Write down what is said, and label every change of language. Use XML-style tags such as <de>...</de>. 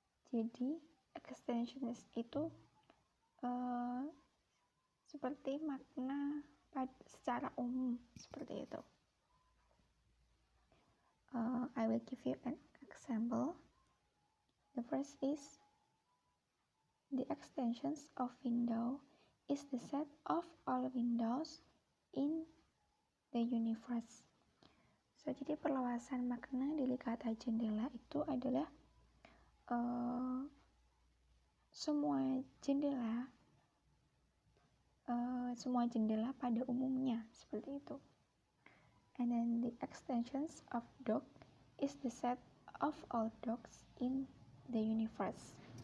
<id>Jadi extensions itu seperti makna secara umum seperti itu.</id> <en>I will give you an example. The first is the extensions of window is the set of all windows in the universe.</en> <id>So jadi perluasan makna dari kata jendela itu adalah semua jendela pada umumnya seperti itu.</id> <en>And then the extensions of dog is the set of all dogs in the universe.</en>